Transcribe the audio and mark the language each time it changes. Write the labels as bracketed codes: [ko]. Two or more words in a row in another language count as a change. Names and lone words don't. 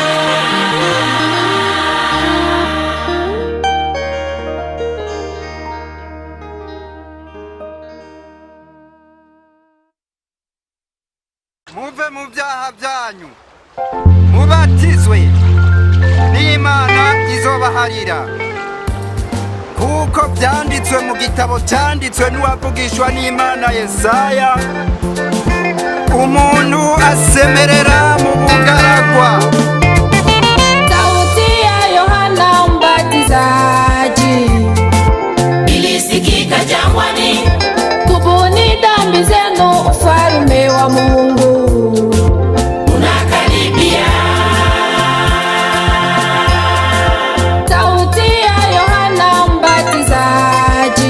[rn] muve mu byaha byanyu mubatizwe n'Imana izobaharira, kuko byanditswe mu gitabo cyanditswe n'uwavugishwa n'Imana Yesaya, umuntu asemerera mu bugaragwa. [sw] Sauti ya Yohana Mbatizaji Ilisikika jangwani, tubuni dhambi zenu, ufalme wa Mungu unakaribia. Sauti ya Yohana Mbatizaji